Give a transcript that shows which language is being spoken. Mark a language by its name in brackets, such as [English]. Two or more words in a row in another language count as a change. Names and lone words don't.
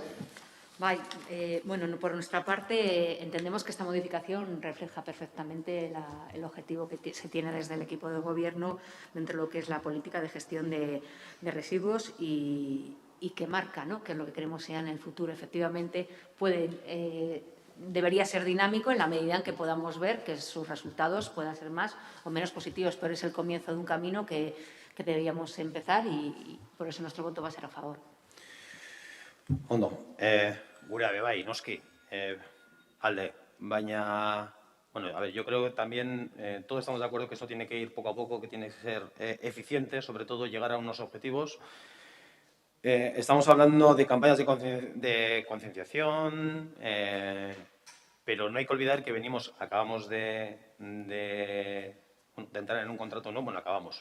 [Spanish] Bueno, por nuestra parte, entendemos que esta modificación refleja perfectamente el objetivo que se tiene desde el equipo de Gobierno dentro de lo que es la política de gestión de residuos y que marca, ¿no?, que es lo que queremos sea en el futuro. Efectivamente, debería ser dinámico en la medida en que podamos ver que sus resultados puedan ser más o menos positivos, pero es el comienzo de un camino que deberíamos empezar y por eso nuestro voto va a ser a favor. [Basque] Ondo, gurea bai, noski, alde, baina, bueno, [Spanish] a ver, yo creo que también todos estamos de acuerdo que esto tiene que ir poco a poco, que tiene que ser eficiente, sobre todo llegar a unos objetivos. Estamos hablando de campañas de concienciación, pero no hay que olvidar que acabamos de entrar en un contrato nuevo, bueno, acabamos.